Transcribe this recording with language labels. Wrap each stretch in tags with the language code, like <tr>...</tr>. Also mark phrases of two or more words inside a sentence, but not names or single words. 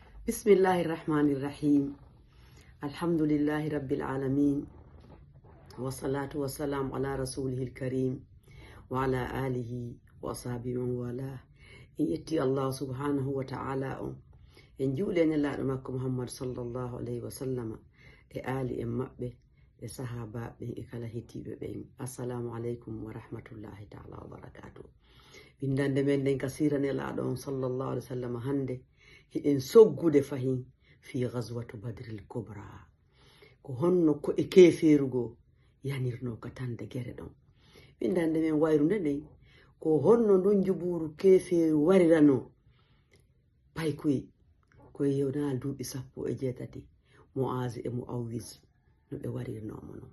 <ar>بسم الله الرحمن الرحيم. الحمد لله رب العالمين. و الصلاة و السلام على رسوله الكريم. و على آله و صحبه و والى.</ar> <ff>In yetti Allah</ff> <ar>سبحانه و تعالى</ar> <ff>on. En juulene laaɗo makko Muhammad</ff> <ar>صلى الله عليه و سلم</ar> <ff>e ali en maɓɓe e sahabaɓe e kala hettiɓe ɓen.</ff> <ar>السلام عليكم و رحمة الله تعالى و بركاته.</ar> <ff>Bindande men den kasirane laaɗo on</ff> <ar>صلى الله عليه و سلم</ar> <ff>hande hiɗen soggude fahin</ff> <ar>في غزوة بدر الكبرى</ar> <ff>ko honno ko e keferugo yanirno ka tande gere ɗon. Bindande men wayrude nden ko honno ɗon juburu keferu warirano paykoy koye yewnaal duuɓi 18 Mu'az e Mu'awwiz no ɓe warirnomo non.</ff>